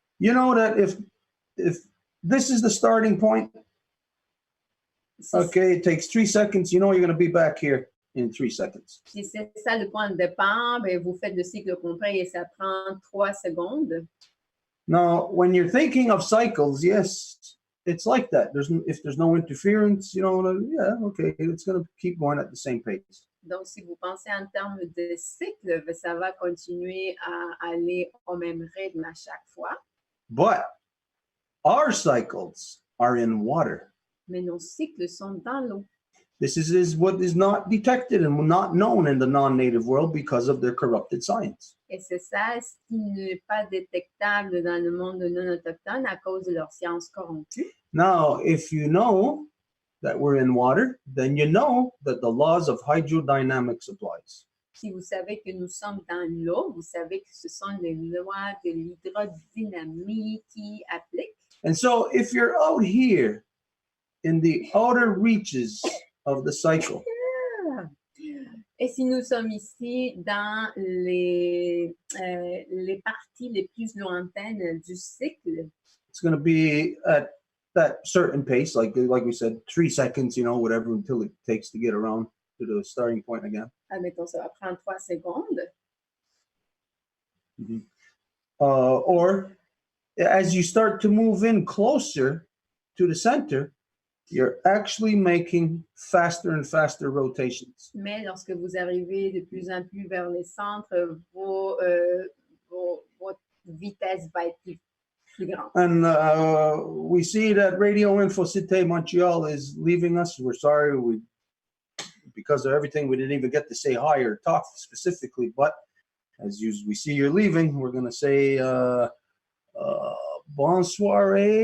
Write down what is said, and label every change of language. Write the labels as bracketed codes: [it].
[en] you know that if this is the starting point, okay, it takes 3 seconds, you know you're going to be back here in 3 seconds. [fr] si c'est ça le point de départ, ben, vous faites le cycle complet et ça prend 3 secondes. [en] Now, when you're thinking of cycles, yes, it's like that. If there's no interference, you know, yeah, okay, it's going to keep going at the same pace. [fr] Donc, si vous pensez en termes de cycle, ben, ça va continuer à aller au même rythme à chaque fois. [en] But our cycles are in water. [fr] Mais nos cycles sont dans l'eau. [en] This is what is not detected and not known in the non-native world because of their corrupted science. [fr] Et c'est ça ce qui n'est pas détectable dans le monde non autochtone à cause de leur science corrompue. [en] Now, if you know that we're in water, then you know that the laws of hydrodynamics applies. [fr] Si vous savez que nous sommes dans l'eau, vous savez que ce sont les lois de l'hydrodynamie qui appliquent. [en] And so if you're out here in the outer reaches of the cycle, [fr] Et si nous sommes ici dans les parties les plus lointaines du cycle, [en] it's going to be at that certain pace, like we said, 3 seconds, whatever, until it takes to get around to the starting point again. [fr] admettons, ça va prendre 3 secondes. [en] Or as you start to move in closer to the center, you're actually making faster and faster rotations. [fr] Mais lorsque vous arrivez de plus en plus vers les centres, votre vitesse va être plus grande. [en] And we see that Radio Info Cité Montreal is leaving us. We're sorry. Because of everything, we didn't even get to say hi or talk specifically. But as we see you're leaving, we're going to say bonsoir.